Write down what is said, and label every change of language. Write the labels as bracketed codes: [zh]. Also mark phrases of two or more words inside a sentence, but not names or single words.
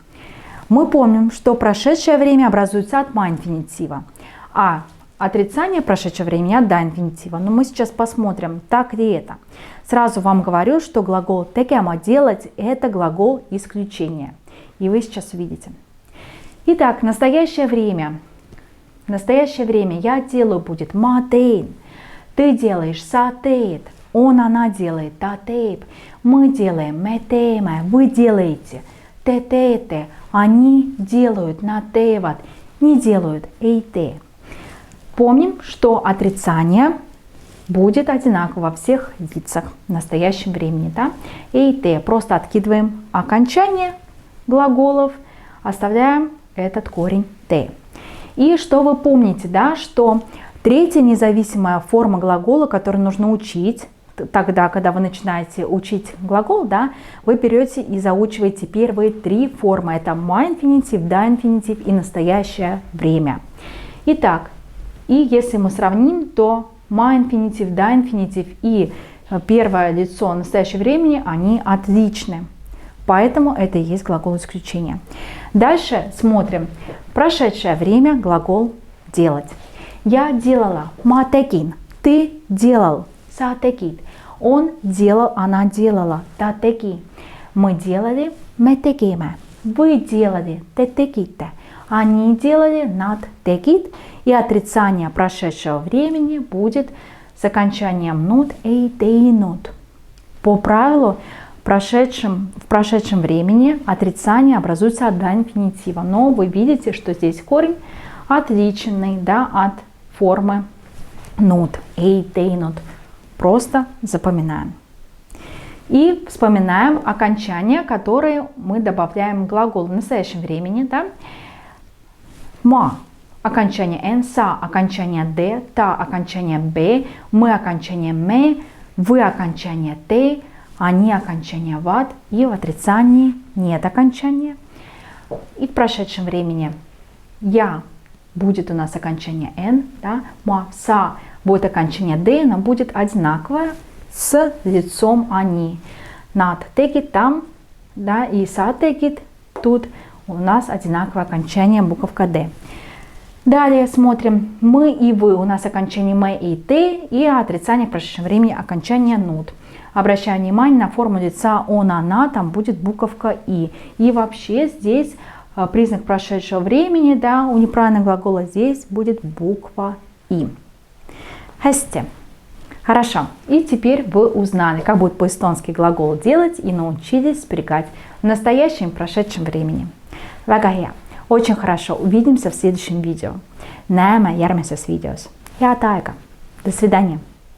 [ru] Мы помним, что прошедшее время образуется от ма-инфинитива, а отрицание прошедшего времени от да-инфинитива. Но мы сейчас посмотрим, так ли это. Сразу вам говорю, что глагол tegema делать это глагол исключения. И вы сейчас увидите. Итак, настоящее время. Настоящее время я делаю будет [et] ma teen. [ru] Ты делаешь [et] sa teed. [ru] Он, она делает [et] ta teeb. [ru] Мы делаем [et] me teeme. [ru] Вы делаете [et] te teete. [ru] Они делают [et] nad teevad. [ru] Не делают [et] ei tee. [ru] Помним, что отрицание будет одинаково во всех лицах в настоящем времени. Да? [et] Ei tee. [ru] Просто откидываем окончание глаголов, оставляем этот корень t. И что вы помните, да, что третья независимая форма глагола, которую нужно учить, тогда, когда вы начинаете учить глагол, да, вы берете и заучиваете первые три формы. Это ма-инфинитив, да-инфинитив и настоящее время. Итак, и если мы сравним, то ма-инфинитив, да-инфинитив и первое лицо настоящего времени, они отличны. Поэтому это и есть глагол исключения. Дальше смотрим. Прошедшее время глагол делать. Я делала. [et] Ma tegin. [ru] Ты делал. [et] Sa tegid. [ru] Он делал, она делала. [et] Ta tegi. [ru] Мы делали. [et] Me tegime. [ru] Вы делали. [et] Te tegite. [ru] Они делали. [et] Nad tegid. [ru] И отрицание прошедшего времени будет с окончанием [et] nud ei teinud. [ru] По правилу, в прошедшем времени отрицание образуется от да-инфинитива, но вы видите, что здесь корень отличный, да, от формы nud, [et] ei teinud. [ru] Просто запоминаем. И вспоминаем окончания, которые мы добавляем к глаголу в настоящем времени. Да? Ма – окончание n, са – окончание d, та – окончание b, мы – окончание me, вы – окончание te, они окончания ват, и в отрицании нет окончания. И в прошедшем времени я будет у нас окончание n, да? Ма, са будет окончание d, но будет одинаковое с лицом они. [et] Nad tegid [ru] там, да, и [et] sa tegid [ru] тут у нас одинаковое окончание буковка d. Далее смотрим, мы и вы, у нас окончание me и te, и отрицание в прошедшем времени окончание nud. Обращаю внимание на форму лица он, она, там будет буковка и. И вообще здесь признак прошедшего времени, да, у неправильного глагола здесь будет буква и. [et] Hästi. Хорошо. [ru] И теперь вы узнали, как будет по-эстонски глагол делать и научились спрягать в настоящем и прошедшем времени. [et] Väga hea. [ru] Очень хорошо. Увидимся в следующем видео. [et] Näeme järgmises videos. Head aega. [ru] До свидания.